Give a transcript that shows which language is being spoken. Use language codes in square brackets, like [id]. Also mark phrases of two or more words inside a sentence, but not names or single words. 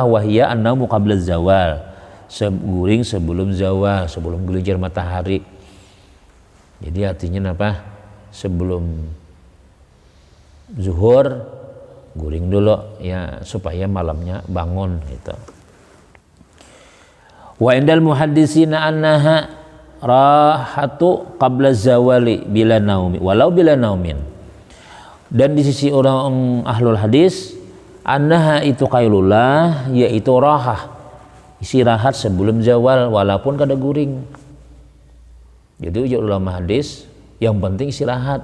[ar] وهي النوم قبل الزوال, [bjn] guring sebelum zawal, sebelum gelincir matahari. [id] Jadi artinya apa? [bjn] Sebelum zuhur guring dulu ya supaya malamnya bangun gitu. [ar] وعند المحدثين أنها راحة قبل الزوال بلا نوم ولو بلا نوم. [bjn] Dan di sisi orang ahlul hadis annaha itu qailullah yaitu rahah, istirahat sebelum zawal walaupun kada guring. Jadi ujar ulama hadis yang penting istirahat.